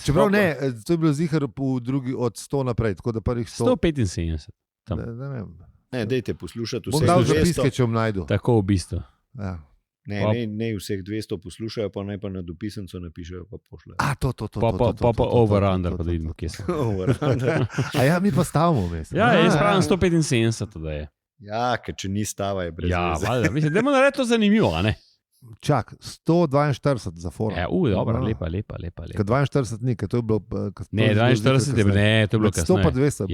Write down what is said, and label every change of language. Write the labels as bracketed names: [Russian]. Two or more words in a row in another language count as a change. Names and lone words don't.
[Slovenian] Čeprav ne, to je bilo zihar v drugi od 100 naprej, tako da prvih 100. 175. Ne, dejte poslušati vse. Bom dal zapiske, če bom najdu. Tako v bistvu. Ja. Ne vseh 200 poslušajo, pa naj pa na dopisencu napišejo, pa pošljajo. Pa over-under, pa da vidimo, kje so. Over-under. A ja, mi pa stavimo vmes. Ja, jaz pravim 175, to da je. Ja, ker če ni stava, je brez veze. Ja, valjda, mislim, da je narediti to zanimivo, a ne? Čak, 142 za forum. Ja, dobro, lepa. 42 ni, ker to je bilo... Ne, 42 je bilo, ne, to je bilo kasneje. 100 pa 200.